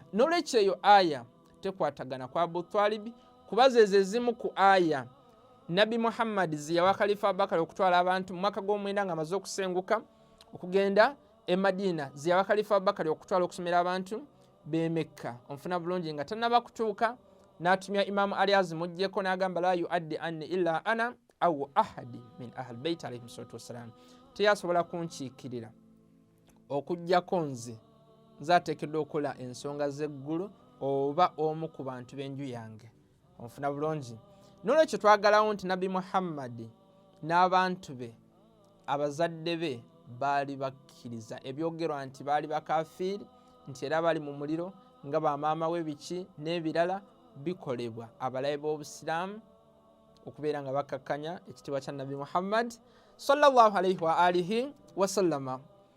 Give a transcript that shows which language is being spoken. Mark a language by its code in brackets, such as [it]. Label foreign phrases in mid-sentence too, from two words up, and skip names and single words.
[lg] N'olwekyo eyo aya tekwatagana kwa Abu Talib kuba ze zimu ku aya Nabbi Muhammad ziyawa Khalifa Abubakar okutwala abantu mu mwaka gw'omwenda nga amaze okusenguka okugenda e Madiina, ziyawa Khalifa Abubakar okutwala okusomera abantu b'e Mekka. Onfuna bulungi nga tannaba kutuuka n'atumya Imam Ali azimuggyeko n'agamba [ar] لا يؤدي عني إلا أنا أو أحد من أهل بيت عليه الصلاة والسلام, [lg] teyasobola kunkiikirira okuggyako nze ateekeddwa okukola ensonga z'eggulu oba omu ku bantu b'enju yange. Onfuna bulungi. N'olwekyo twagalawo nti Nabbi Muhammad n'abantu be abazadde be baali bakkiriza ebyogerwa nti baali bakafiiri, nti era bali mu muliro nga bamaama we biki n'ebirala bikolebwa abalabe b'obusiraamu okubeera nga bakkakkanya ekitiibwa kya Nabbi Muhammad [ar] صلى الله عليه وآله وسلم.